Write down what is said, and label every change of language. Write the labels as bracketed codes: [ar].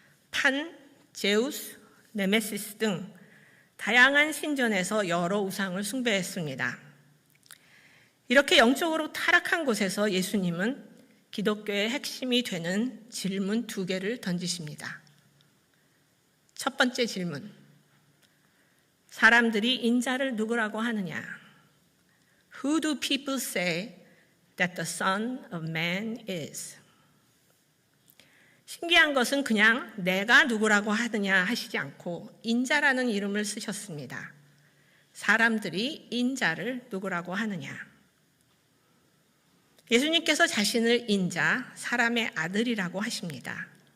[ko] 판, 제우스, 네메시스 등 다양한 신전에서 여러 우상을 숭배했습니다. 이렇게 영적으로 타락한 곳에서 예수님은 기독교의 핵심이 되는 질문 2개를 던지십니다. 첫 번째 질문. 사람들이 인자를 누구라고 하느냐? [en] Who do people say that the Son of Man is? [ko] 신기한 것은 그냥 내가 누구라고 하느냐 하시지 않고 인자라는 이름을 쓰셨습니다. 사람들이 인자를 누구라고 하느냐? 예수님께서 자신을 인자, 사람의 아들이라고 하십니다.